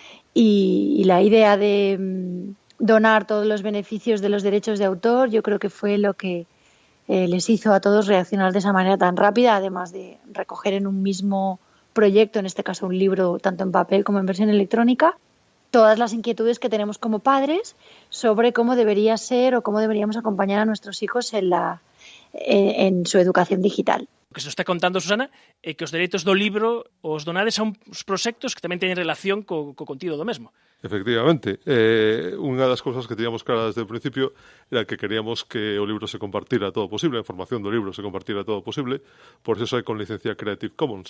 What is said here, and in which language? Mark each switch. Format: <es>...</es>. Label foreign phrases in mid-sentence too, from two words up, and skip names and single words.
<es>y la idea de donar todos los beneficios de los derechos de autor, yo creo que fue lo que les hizo a todos reaccionar de esa manera tan rápida, además de recoger en un mismo proyecto, en este caso un libro tanto en papel como en versión electrónica, todas las inquietudes que tenemos como padres sobre cómo debería ser o cómo deberíamos acompañar a nuestros hijos en su educación digital.</es> <gl>O que se está contando, Susana, é que os dereitos do libro os donades a uns proxectos que tamén teñen relación co contido do mesmo. Efectivamente. Unha das cousas que teníamos claras desde o principio era que queríamos que o libro se compartira todo posible, a información do libro se compartira todo posible, por eso é con licencia Creative Commons.</gl>